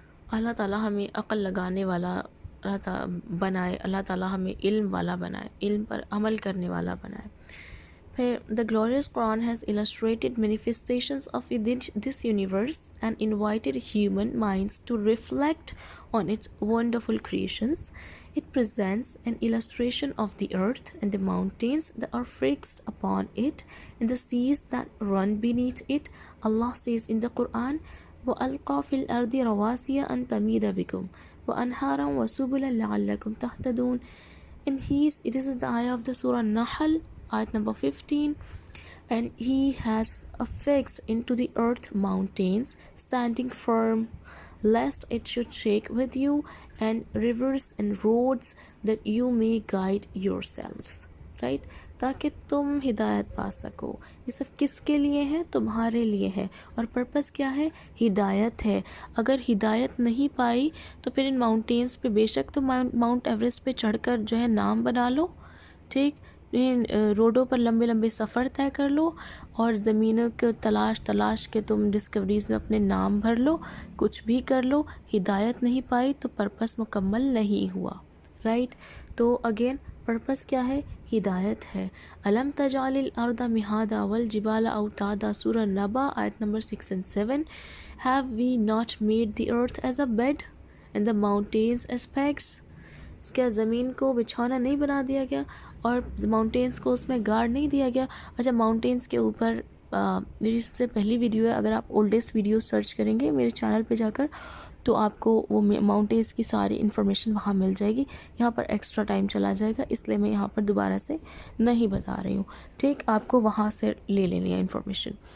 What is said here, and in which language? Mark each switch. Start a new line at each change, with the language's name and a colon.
Urdu: اللہ تعالیٰ ہمیں عقل لگانے والا بنائے، اللہ تعالیٰ ہمیں علم والا بنائے، علم پر عمل کرنے والا بنائے۔ پھر
English: the glorious Quran has illustrated manifestations of this universe and invited human minds to reflect on its wonderful creations. It presents an illustration of the earth and the mountains that are fixed upon it and the seas that run beneath it. Allah says in the Quran,
Arabic: وَأَلْقَى فِي الْأَرْضِ رَوَاسِيَ أَن تَمِيدَ بِكُمْ وَأَنْهَارًا وَسُبُلًا لَعَلَّكُمْ تَهْتَدُونَ.
English: And this is the ayah of the Surah Nahl, ayat number 15. And he has affixed into the earth mountains, standing firm, lest it should shake with you, and rivers and roads that you may guide yourselves. Right?
Urdu: تاکہ تم ہدایت پا سکو۔ یہ سب کس کے لیے ہے؟ تمہارے لیے ہے، اور پرپس کیا ہے؟ ہدایت ہے۔ اگر ہدایت نہیں پائی تو پھر ان ماؤنٹینز پہ بے شک تم ماؤنٹ ایوریسٹ پہ چڑھ کر جو ہے نام بنا لو، ٹھیک، روڈوں پر لمبے لمبے سفر طے کر لو، اور زمینوں کو تلاش کے تم ڈسکوریز میں اپنے نام بھر لو، کچھ بھی کر لو، ہدایت نہیں پائی تو پرپس مکمل نہیں ہوا، رائٹ۔ تو اگین پرپس کیا ہے؟ ہدایت ہے۔
Arabic: الم تجعل الارض مہادا والجبال اوتادا،
Urdu: سورہ نبا آیت number 6 and 7.
English: Have we not made the earth as a bed and the mountains as pegs?
Urdu: کیا زمین کو بچھونا نہیں بنا دیا گیا اور ماؤنٹینس کو اس میں گاڑ نہیں دیا گیا؟ اچھا، ماؤنٹینس کے اوپر میری سب سے پہلی ویڈیو ہے، اگر آپ اولڈسٹ ویڈیو سرچ کریں گے میرے چینل پہ جا کر تو آپ کو وہ ماؤنٹینس کی ساری انفارمیشن وہاں مل جائے گی۔ یہاں پر ایکسٹرا ٹائم چلا جائے گا، اس لیے میں یہاں پر دوبارہ سے نہیں بتا رہی ہوں، ٹھیک، آپ کو وہاں سے لے لینی ہے انفارمیشن،